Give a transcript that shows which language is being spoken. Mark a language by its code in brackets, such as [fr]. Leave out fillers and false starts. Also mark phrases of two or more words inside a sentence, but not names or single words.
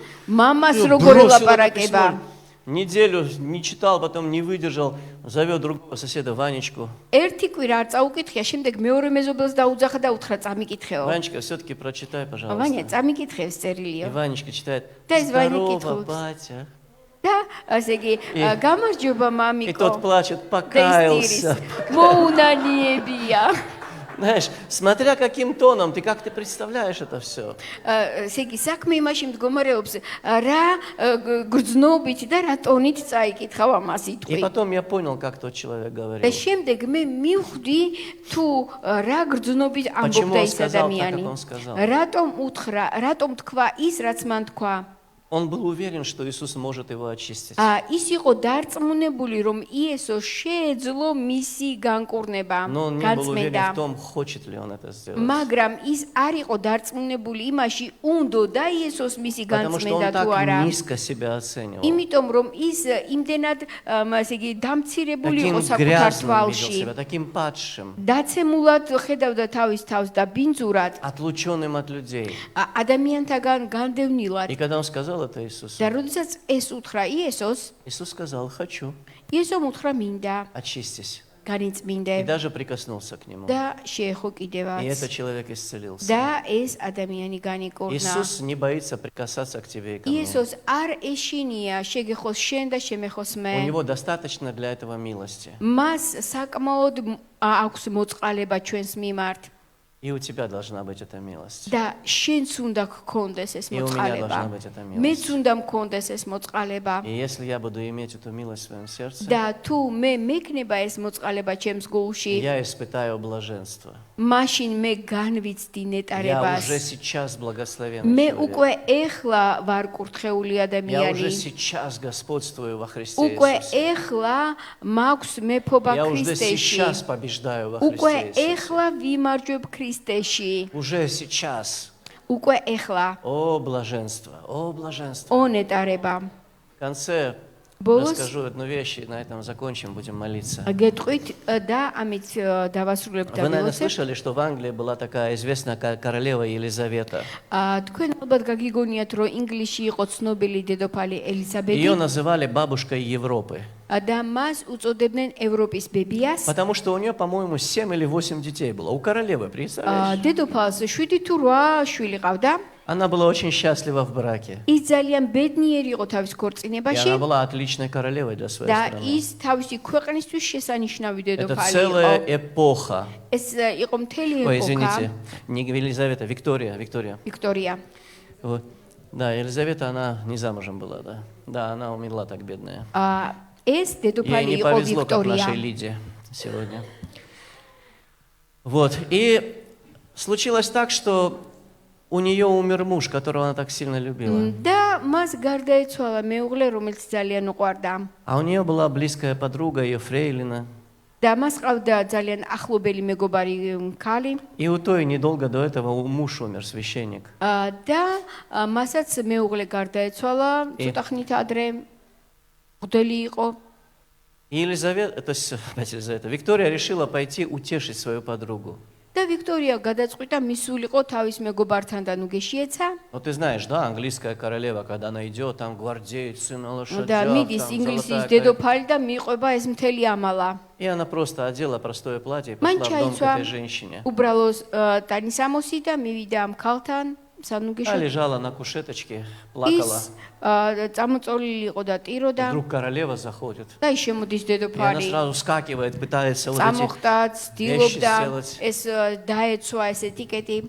[ka] მამას [ru] ну, [ka] როგორ [ru] бросил это [ka] ელაპარაკება. [ru] письмо. Неделю не читал, потом не выдержал, зовет другого соседа Ванечку. [ka] ერთი კვირა არ წაუკითხია, შემდეგ მეორე მეზობელს დაუძახა და უთხრა წამიკითხეო. [ru] Ванечка, все-таки прочитай, [ka] ვანია [ru] пожалуйста. [ka] წამიკითხე ეს [ru] И [ka] წერილია. [ru] Ванечка читает: Да, из Вани здорово, китхулс. батя. [ka] და ასე იგი გამარჯობა [ru] И тот [ka] მამიკო. [ru] плачет: покаялся. [ka] მოუნანიებია. [ru] Знаешь, смотря каким тоном, как ты представляешь это все. [ka] ესე იგი საქმე იმაში მდგომარეობს რა გრძნობით და რა ტონით წაიკითხავ ამას [ru] И [ka] იტყვი. [ru] потом я понял, как тот человек [ka] და [ru] говорил. [ka] შემდეგ მე მივხვდი თუ რა გრძნობით [ru] Почему [ka] ამბობდა [ru] он [ka] ის [ru] сказал так, [ka] ადამიანი. [ru] как он сказал? [ka] რატომ უთხრა, რატომ თქვა ის რაც მან თქვა. [ru] Он был уверен, что Иисус может его очистить. [ka] ის იყო დარწმუნებული რომ იესო შეეძლო მისი განკურნება, [ru] Но он не был уверен [ka] განწმენდა. [ru] в том, хочет ли он это сделать. [ka] მაგრამ ის არ იყო დარწმუნებული იმაში, უნდოდა იესოს მისი [ru] Потому что он [ka] განწმენდა თუ არა. [ru] так низко себя оценивал. [ka] იმიტომ რომ ის იმდენად ასე იგი დამცირებული იყო [ru] Таким [ka] საკუთარ [ru] грязным видел [ka] თვალში. [ru] себя, таким падшим, [ka] დაცემულად ხედავდა თავის თავს და бинძურად [ru] отлученным от людей. [ka] ადამიანთაგან განდევნილად. [ru] И когда он сказал это Иисусу, [ka] და როდესაც ეს უთხრა იესოს, [ru] Иисус сказал: хочу, [ka] იესომ უთხრა მინდა, [ru] очистись. И [ka] განიწმინდე [ru] даже прикоснулся к нему. [ka] და შეეხო [ru] И [ka] კიდევაც. [ru] этот человек исцелился. [ka] და ეს ადამიანი განიკურნა. [ru] Иисус не боится прикасаться к тебе и ко мне. [ka] იესოს არ ეშინია შეგეხოს შენ და შემეხოს [ru] У [ka] მე. [ru] него достаточно для этого милости. [ka] მას საკმაოდ აქვს მოწყალება ჩვენს მიმართ. [ru] И у тебя должна быть эта милость. [ka] და შენც უნდა გქონდეს ეს [ru] И у меня [ka] მოწყალება. [ru] должна быть эта [ka] მეც [ru] милость. [ka] უნდა მქონდეს ეს მოწყალება. [ru] И если я буду иметь эту милость в своем сердце, [ka] და თუ მე მექნება ეს მოწყალება ჩემს გულში, [ru] я испытаю блаженство. [ka] მაშინ მე განვიცდი [ru] Я [ka] ნეტარებას. [ru] уже сейчас благословенный [ka] მე [ru] человек. [ka] უკვე ეხლა ვარ კურთხეული [ru] Я [ka] ადამიანი. [ru] уже сейчас господствую во Христе [ka] უკვე [ru] Иисусе. [ka] ეხლა მაქვს მეფობა [ru] Я уже [ka] ქრისტეში. [ru] сейчас побеждаю во [ka] უკვე [ru] Христе Иисусе. [ka] ეხლა ვიმარჯვებ ქრისტეში. [ru] Уже сейчас. [ka] უკვე ეხლა. [ru] О, блаженство, о, блаженство. [ka] ო ნეტარება. [ru] В конце Босс. расскажу одну вещь, и на этом закончим, будем молиться. [ka] გეტყვით და ამით დავასრულებ და [ru] Вы, наверное, [ka] მივოცებ. [ru] слышали, что в Англии была такая известная королева Елизавета. [ka] თქვენ ალბათ გაგიგონიათ, რომ ინგლისში იყო ცნობილი დედოფალი ელიზაბეთი [ru] Ее называли бабушкой Европы. [ka] და მას უწოდებდნენ ევროპის ბებიას. [ru] Потому что у нее, по-моему, 7 или 8 детей было. У королевы, представляешь? [ka] დედოფალს 7 თუ 8 შვილი ყავდა. [ru] Она была очень счастлива в браке. [ka] ის ძალიან ბედნიერი იყო თავის [ru] И [ka] ქორწინებაში [ru] она была отличной королевой для своей [ka] და [ru] страны. [ka] ის თავისი ქვეყნისთვის შესანიშნავი [ru] Это [ka] დედოფალი [ru] целая [ka] იყო. [ru] эпоха. [ka] ეს იყო მთელი [ru] Ой, [ka] ეპოქა. [ru] извините, не Елизавета, Виктория. [ka] ვიქტორია. [ru] Вот. Да, Елизавета, она не замужем была, да. Да, она умерла так, бедная. [ka] ეს [ru] Ей [ka] დედოფალი [ru] не [ka] იყო [ru] повезло, как [ka] ვიქტორია. [ru] нашей Лиде сегодня. Вот, и случилось так, что у нее умер муж, которого она так сильно любила. [ka] და მას გარდაეცვალა მეუღლე, რომელიც ძალიან უყვარდა. [ru] А у нее была близкая подруга, ее фрейлина. [ka] და მას ყავდა ძალიან ახლობელი მეგობარი ქალი. [ru] И у той недолго до этого муж умер, священник. [ka] და მასაც მეუღლე გარდაეცვალა, ცოტა ხნით ადრე მღვდელი იყო. [ru] И Елизавета, то есть, опять Елизавета, Виктория решила пойти утешить свою подругу. [ka] და ვიქტორია გადაწყვიტა მისულიყო თავის მეგობართან და ნუ გეშიეცა. [ru] Ну, ты знаешь, да, английская королева, когда она идет, там гвардейцы на лошадях, [ka] და მიდის [ru] там [ka] ინგლისის [ru] золотая [ka] დედოფალი და მიყვება ეს მთელი ამალა. [ru] И она просто одела простое платье и [ka] მან [ru] пошла в дом к [ka] ჩაიცვა [ru] этой женщине. [ka] უბრალო ტანისამოსი და მივიდა ამ ქალთან. [ru] Она лежала на кушеточке, плакала. [ka] წამოწოლილი იყო და ტიროდა [ru] Вдруг королева заходит. [ka] და ის შემოდის [ru] И она [ka] დედოფალი. [ru] сразу вскакивает, пытается вот эти [ka] წამოხდა, ცდილობდა [ru] сделать. [ka] ეს დაეცვა ეს ეტიკეტი.